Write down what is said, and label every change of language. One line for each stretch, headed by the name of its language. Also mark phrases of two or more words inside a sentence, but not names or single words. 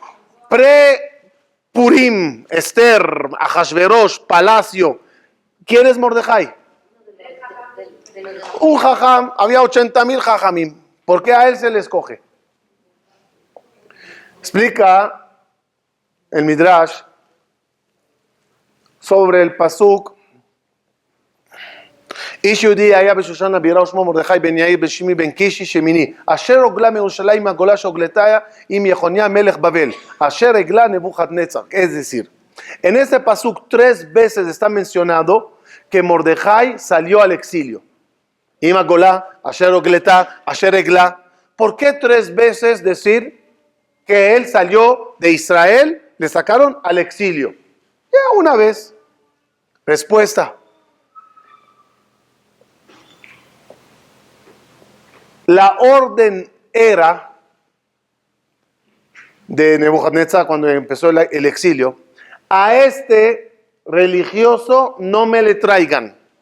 Spanish: Pre-Purim, Esther, Ahashverosh, Palacio. ¿Quién es Mordejai? Un jajam, había 80,000 jajamim. ¿Por qué a él se le escoge? Explica el Midrash sobre el pasuk.
Hebrew: איש יהודי היה בשושן הבירה ושמו מרדכי בן יאיר בן שימי בן קישי שמיני אשר הוגלה מירושלים הגולה שהוגלתה עם יחוניה מלך בבל אשר הגלה נבוכדנצר.
Spanish: Es decir, en este pasuk 3 veces está mencionado que Mordejai salió al exilio.
Hebrew: Im הגולה, אשר הוגלתה, אשר הגלה.
Spanish: ¿Por qué 3 veces decir que él salió de Israel, le sacaron al exilio? Ya una vez. Respuesta. La orden era de Nebuchadnezzar cuando empezó el exilio, a este religioso no me le traigan.